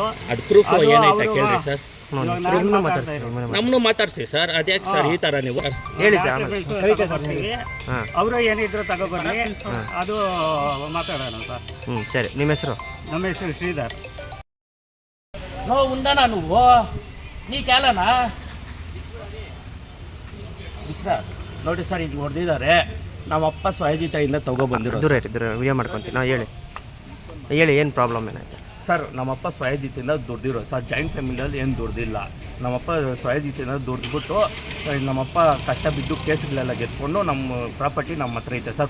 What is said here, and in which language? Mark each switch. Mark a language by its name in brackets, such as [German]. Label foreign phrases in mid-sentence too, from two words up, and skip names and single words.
[Kannada] ಅದು ಪ್ರೂಫ್ ಏನೈತೆ ಕೇಳಿ ಸರ್. ನಮ್ಮನ್ನು ಮಾತಾಡ್ಸಿ ಸರ್. ಅದ್ಯಾಕೆ ಸರ್ ಈ ಥರ ನೀವು ಹೇಳಿ ಸರ್? ಅವರು ಏನಿದ್ರು ತಗೊಬನ್ನಿ, ಅದು ಮಾತಾಡೋಣ ಸರ್. ಸರಿ. ನಿಮ್ಮ ಹೆಸರು? ನಮ್ಮ ಹೆಸರು ಶ್ರೀಧರ್. [Telugu] ನೋ ఉందనా నువ్వు నీకేలనా [Kannada] ನೋಡಿ ಸರ್, ಈಗ ಹೊಡೆದಿದ್ದಾರೆ. ನಮ್ಮಪ್ಪ ಸ್ವಯಜಿತೆಯಿಂದ ತಗೊಬಂದಿರೋ. ದೂರ ವಿಡಿಯೋ ಮಾಡ್ಕೊತೀನಿ ನಾವು. ಹೇಳಿ ಏನು ಪ್ರಾಬ್ಲಮ್ ಏನಾಯ್ತು ಸರ್? ನಮ್ಮಪ್ಪ ಸ್ವಯಜಿತೆಯಿಂದ ದುಡ್ದಿರೋ ಸರ್. [English] joint familyಯಲ್ಲಿ [Kannada] ಏನು ದುಡ್ದಿಲ್ಲ. ನಮ್ಮಪ್ಪ ಸ್ವಯಜಿತೆಯಿಂದ ದುಡ್ದುಬಿಟ್ಟು ನಮ್ಮಪ್ಪ ಕಷ್ಟ ಬಿದ್ದು ಕೇಸ್ಗಳೆಲ್ಲ ಗೆದ್ಕೊಂಡು ನಮ್ಮ ಪ್ರಾಪರ್ಟಿ ನಮ್ಮ ಹತ್ರ ಐತೆ ಸರ್.